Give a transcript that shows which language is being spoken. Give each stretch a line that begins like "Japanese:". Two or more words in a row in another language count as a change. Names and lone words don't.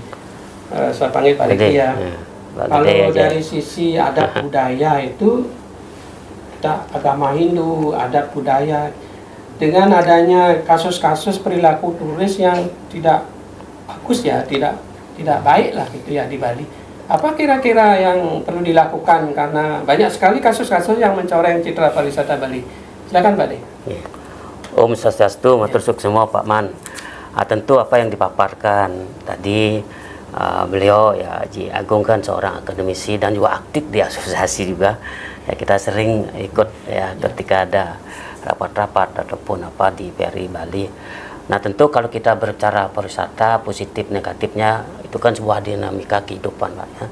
Indonesian: Saya panggil Pak Riki ya. Kalau dari sisi adat budaya itu kita agama Hindu, adat budaya dengan adanya kasus-kasus perilaku turis yang tidak bagus ya, tidak baik lah gitu ya di Bali. Apa kira-kira yang perlu dilakukan karena banyak sekali kasus-kasus yang mencoreng citra pariwisata Bali. Silakan Pak De.
Balinese: Om Swastiastu, matur suwun
Indonesian: semua Pak Man. Tentu apa yang dipaparkan tadi beliau ya Haji Agung kan seorang akademisi dan juga aktif di asosiasi juga. Ya kita sering ikut ya ketika ada rapat-rapat ataupun apa di PRI Bali. Nah tentu kalau kita berbicara pariwisata positif negatifnya itu kan sebuah dinamika kehidupan Pak ya.